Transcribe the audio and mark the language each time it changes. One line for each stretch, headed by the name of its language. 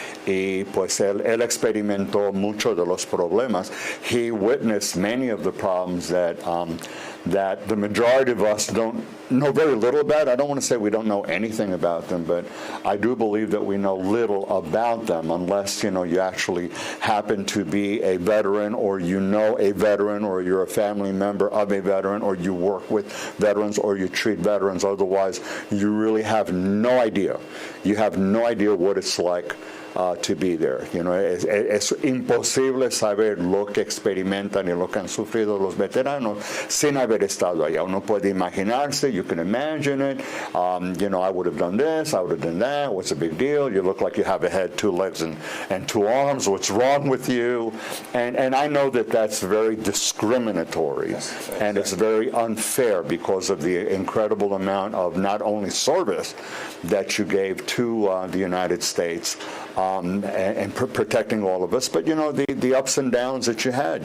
Spanish: Y pues él experimentó mucho de los problemas.
English: He witnessed many of the problems that that the majority of us don't know very little about. I don't want to say we don't know anything about them, but I do believe that we know little about them unless, you actually happen to be a veteran, or you know a veteran, or you're a family member of a veteran, or you work with veterans, or you treat veterans. Otherwise, you really have no idea. You have no idea what it's like to be there.
Spanish: Es imposible saber lo que experimentan y lo que han sufrido los veteranos sin haber estado allá. Uno puede imaginarse,
English: you can imagine it. I would have done this, I would have done that. What's the big deal? You look like you have a head, 2 legs, and 2 arms. What's wrong with you? And I know that that's very discriminatory, yes, and it's very unfair because of the incredible amount of not only service that you gave to the United States, and protecting all of us, but the ups and downs that you had.